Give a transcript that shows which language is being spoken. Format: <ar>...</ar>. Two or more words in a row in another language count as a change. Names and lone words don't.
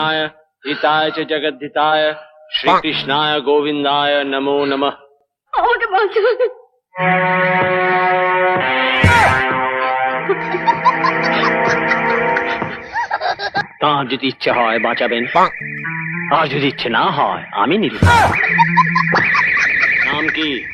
<sa>हिताय च जगद्धिताय श्री कृष्णाय गोविंदाय नमो नमः।</sa> <bn>আমাকে বাঁচান। তাঁর যদি ইচ্ছে হয় বাঁচাবেন, আর যদি ইচ্ছে না হয় আমি নিব। নাম কি?</bn>